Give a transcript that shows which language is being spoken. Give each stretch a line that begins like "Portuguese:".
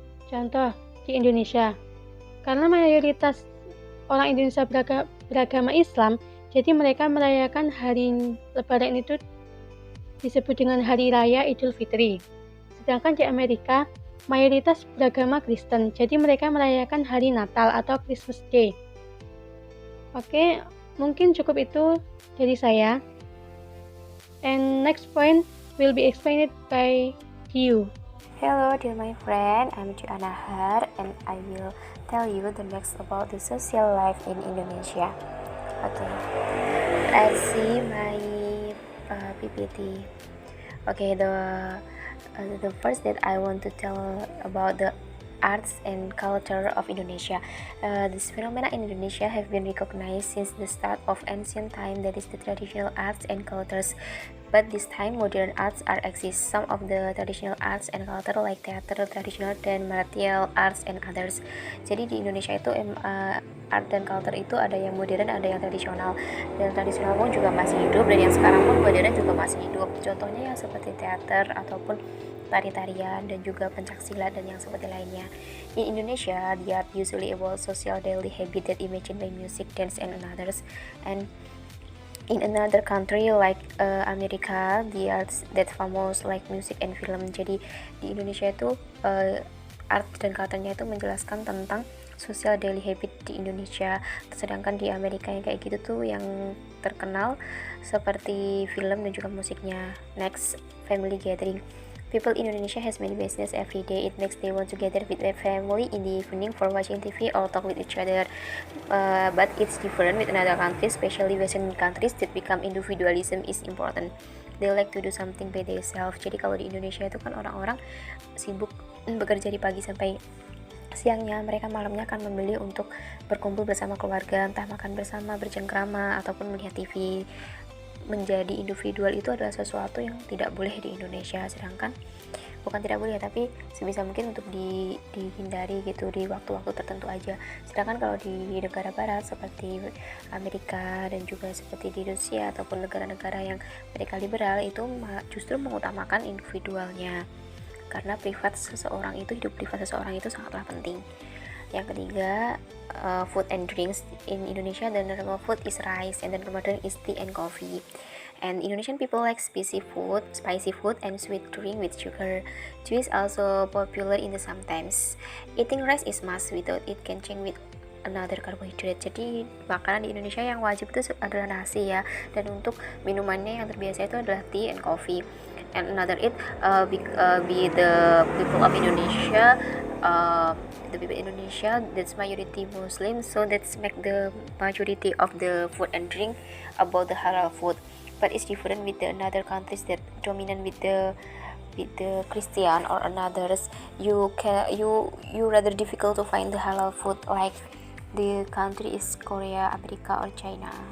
Indonesian: Contoh, di Indonesia, karena mayoritas orang Indonesia beragama Islam, jadi mereka merayakan hari Lebaran itu disebut dengan Hari Raya Idul Fitri. Sedangkan di Amerika, mayoritas beragama Kristen, jadi mereka merayakan hari Natal atau Christmas Day. Oke, mungkin cukup itu dari saya.
English: And next point will be explained by you. Hello dear my friend, I'm Joanna Har and I will tell you the next about the social life in Indonesia. Okay, let's see my PPT. Okay, the first that I want to tell about the arts and culture of Indonesia. This phenomena in Indonesia have been recognized since the start of ancient time, that is the traditional arts and cultures. But this time modern arts are exist. Some of the traditional arts and culture like theater, traditional dan martial arts and others.
Indonesian: Jadi di Indonesia itu art dan culture itu ada yang modern, ada yang tradisional. Dan tradisional pun juga masih hidup dan yang sekarang pun modern juga masih hidup. Contohnya yang seperti teater ataupun tari-tarian dan juga pencaksilat dan yang seperti lainnya.
English: In Indonesia, the art usually evolves social daily habit that imagined by music, dance, and others. And in another country like America, the arts that famous like music and film.
Indonesian: Jadi di Indonesia itu art dan culture-nya itu menjelaskan tentang
English: social daily habit
Indonesian: di Indonesia. Sedangkan di Amerika yang kayak gitu tuh yang terkenal seperti film dan juga musiknya.
English: Next, family gathering. People in Indonesia has many business every day. It makes they want to gather with their family in the evening for watching TV or talk with each other. But it's different with another countries, especially Western countries that become individualism is important. They like to do something by themselves.
Indonesian: Jadi kalau di Indonesia itu kan orang-orang sibuk bekerja di pagi sampai siangnya, mereka malamnya akan memilih untuk berkumpul bersama keluarga, entah makan bersama, bercengkrama, ataupun melihat TV. Menjadi individual itu adalah sesuatu yang tidak boleh di Indonesia, sedangkan bukan tidak boleh tapi sebisa mungkin untuk dihindari gitu di waktu-waktu tertentu aja. Sedangkan kalau di negara barat seperti Amerika dan juga seperti di Rusia ataupun negara-negara yang mereka liberal itu justru mengutamakan individualnya, karena hidup privat seseorang itu sangatlah penting. Yang ketiga,
English: food and drinks. In Indonesia, the normal food is rice, and the modern is tea and coffee. And Indonesian people like spicy food, and sweet drink with sugar. Tea is also popular in the sometimes. Eating rice is must, without it can change with another carbohydrate.
Indonesian: Jadi makanan di Indonesia yang wajib itu adalah nasi ya, dan untuk minumannya yang terbiasa itu adalah
English: tea and coffee. And another be the people of Indonesia the people in Indonesia that's majority Muslim, so that's make the majority of the food and drink about the halal food. But it's different with the another countries that dominant with the Christian or another's. You rather difficult to find the halal food like the country is Korea, America, or China.